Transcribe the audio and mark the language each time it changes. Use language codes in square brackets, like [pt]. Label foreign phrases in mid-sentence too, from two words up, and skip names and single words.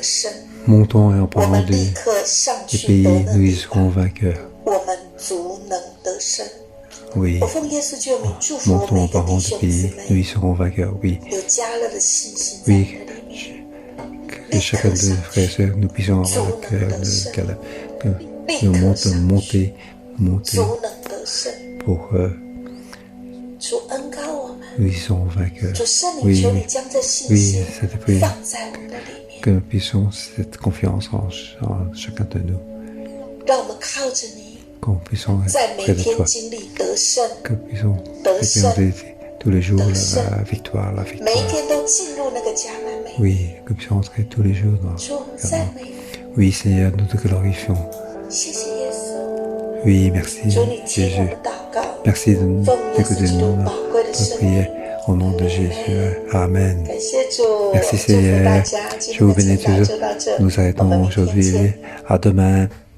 [fr] montons et en [zh] 我 [fr] parlant [zh] 们立 [fr] des [zh] 刻上去 [fr] pays, [zh] 得 [fr] nous [zh] 能 [fr] y [zh] 力 [fr] serons vainqueurs. [zh] 我们足能得胜。 [fr] Oui, [zh] 我奉耶稣救名祝福我 [fr] montons [zh] 每 [fr] en [zh] 个弟 [fr] parlant des [zh] 兄姊 [fr] pays, nous [zh] 妹 [fr] y serons vainqueurs. Oui, [zh] 有加勒的信心在你 [fr] oui, [zh] 的里面， [fr] que chacun de nos frères et sœurs, nous puissions avoir le cœur de Caleb, que nous monter [zh] 足能得胜。 [fr] pour [zh] 主恩高我们， [fr] nous y serons vainqueurs. [zh] 主圣灵 [fr] Oui, [zh] 求你 [fr] oui, [zh] 将这信 [fr] oui, [zh] 心 [fr] cette prière, [zh] 放在我们的里面， [fr] que nous puissions cette confiance en chacun de nous, [zh] 让我们靠着你， [fr] qu'on puissions [zh] 在 [fr] être [zh] 每 [fr] près de [zh] 天 [fr] toi, [zh] 经历得胜， [fr] que nous puissions Deuxième. expérimenter tous les jours Deuxième. la victoire, la [zh] 每一 [fr] victoire. [zh] 天都进入那个迦南美。 [fr] Oui, que nous puissions entrer tous les jours dans [zh] 主赞美你， [fr] Oui, Seigneur, nous te glorifions. [zh] 谢谢耶稣。 [fr] Oui, merci, [zh] 主你听我 [fr] Jésus. [zh] 们祷告， [fr] Merci de nous [zh] 奉耶稣 [fr] écouter [zh] 基督 [fr] nous, [zh] 宝贵的 [fr] notre [zh] 圣名。 [fr] prière au nom de Jésus. Amen. [zh] 感谢主， [fr] Merci [zh] 祝福大 [fr] Seigneur. [zh] 家，今 [fr] Je [zh] 天 [fr] vous [zh] 的 [fr] bénis [zh] 晨祷 [fr] tous. [zh] 就到这， [fr] Nous [zh] 我们 [fr] arrêtons [zh] 明天 [fr] aujourd'hui. [zh] 见。 [fr] À demain.